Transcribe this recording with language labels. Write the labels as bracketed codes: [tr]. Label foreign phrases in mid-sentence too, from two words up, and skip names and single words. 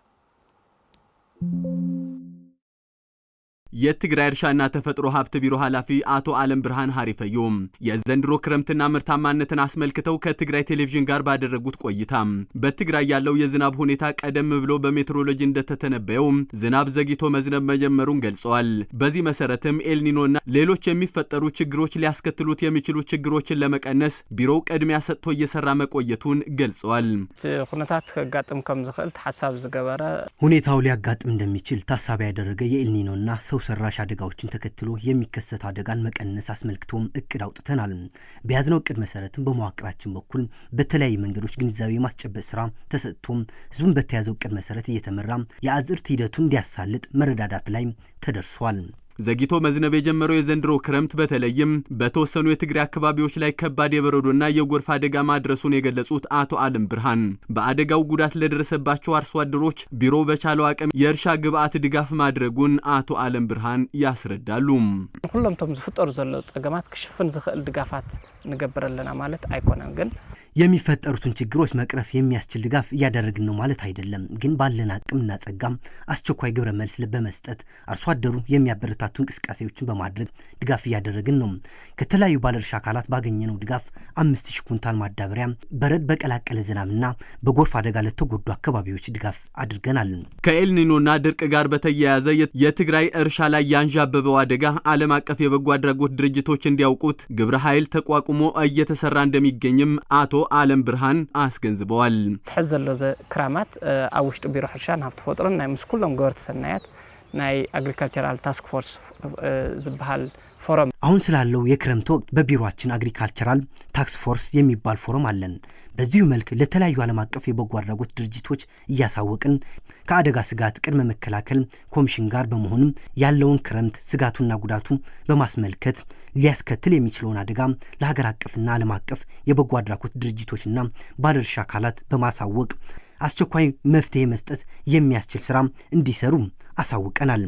[am] የትግራይ እርሻና ተፈጥሮ ሀብት ቢሮ ኃላፊ አቶ አለም ብርሃን ሀሪፈዮ የዘንድሮ ክረምትና ምርታማነትን አስመልክተው ከትግራይ ቴሌቪዥን ጋር ባደረጉት ቆይታ በትግራይ ያለው የዝናብ ሁኔታ ቀደም ብሎ በሜትሮሎጂ እንደተተነበየው ዝናብ ዘግይቶ መዝነብ መጀመሩን ገልጸዋል። በዚህ መሰረትም ኤልኒኖና ሌሎች የሚፈጠሩ ችግሮች ሊያስከትሉት የሚችሉ ችግሮችን ለመቀነስ ቢሮው ቅድሚያ ሰጥቶ እየሰራ መቆየቱን ገልጸዋል። [ti] ሁኔታት ከጋጥም ከም ዝኽእል ተሐሳብ ዝገበረ [am] ሁኔታው ሊያጋጥም እንደሚችል ታሳቢ ያደረገ የኤልኒኖና ሰው ሰራሽ አደጋዎችን ተከትሎ የሚከሰት አደጋን መቀነስ አስመልክቶም እቅድ አውጥተናል። በያዝነው እቅድ መሰረትም በመዋቅራችን በኩል በተለያዩ መንገዶች ግንዛቤ ማስጨበጥ ስራ ተሰጥቶም ህዝቡን በተያዘው እቅድ መሰረት እየተመራ የአዝርት ሂደቱን እንዲያሳልጥ መረዳዳት ላይ ተደርሷል። ዘግይቶ መዝነብ የጀመረው የዘንድሮ ክረምት በተለይም በተወሰኑ የትግራይ አካባቢዎች ላይ ከባድ የበረዶና የጎርፍ አደጋ ማድረሱን የገለጹት አቶ አለም ብርሃን በአደጋው ጉዳት ለደረሰባቸው አርሶ አደሮች ቢሮ በቻለው አቅም የእርሻ ግብአት ድጋፍ ማድረጉን አቶ አለም ብርሃን ያስረዳሉ። [ti] ሁሉም ተም ዝፍጠሩ ዘለው ጸገማት ክሽፍን ዝኽእል ድጋፋት ንገብረለና ማለት አይኮነም። ግን [am] የሚፈጠሩትን ችግሮች መቅረፍ የሚያስችል ድጋፍ እያደረግን ነው ማለት አይደለም። ግን ባለን አቅምና ጸጋም አስቸኳይ ግብረ መልስ በመስጠት አርሶ አደሩ የሚያበረታቱ እንቅስቃሴዎችን በማድረግ ድጋፍ እያደረግን ነው። ከተለያዩ ባለድርሻ አካላት ባገኘነው ድጋፍ 5000 ኩንታል ማዳበሪያ፣ በረድ በቀላቀለ ዝናብና በጎርፍ አደጋ ለተጎዱ አካባቢዎች ድጋፍ አድርገናል። ከኤልኒኖና ድርቅ ጋር በተያያዘ የትግራይ እርሻ ላይ ያንዣበበው አደጋ ዓለም አቀፍ የበጎ አድራጎት ድርጅቶች እንዲያውቁት ግብረ ኃይል ተቋቁሞ እየተሰራ እንደሚገኝም አቶ አለም ብርሃን አስገንዝበዋል። [ti] ተሐዘሎ ክራማት አውሽጥ ቢሮ ሕርሻን ሀብት ፈጥሮን ናይ ምስኩሎም ገበርቲ ሰናያት ናይ [en] agricultural task force [ti] ዝበሃል ፎረም [am] አሁን ስላለው የክረምት ወቅት በቢሮአችን [en] agricultural tax force [am] የሚባል ፎረም አለን። በዚሁ መልክ ለተለያዩ ዓለም አቀፍ የበጎ አድራጎት ድርጅቶች እያሳወቅን ከአደጋ ስጋት ቅድመ መከላከል ኮሚሽን ጋር በመሆንም ያለውን ክረምት ስጋቱና ጉዳቱ በማስመልከት ሊያስከትል የሚችለውን አደጋ ለሀገር አቀፍና ዓለም አቀፍ የበጎ አድራጎት ድርጅቶችና ባለድርሻ አካላት በማሳወቅ አስቸኳይ መፍትሄ መስጠት የሚያስችል ስራ እንዲሰሩ አሳውቀናል።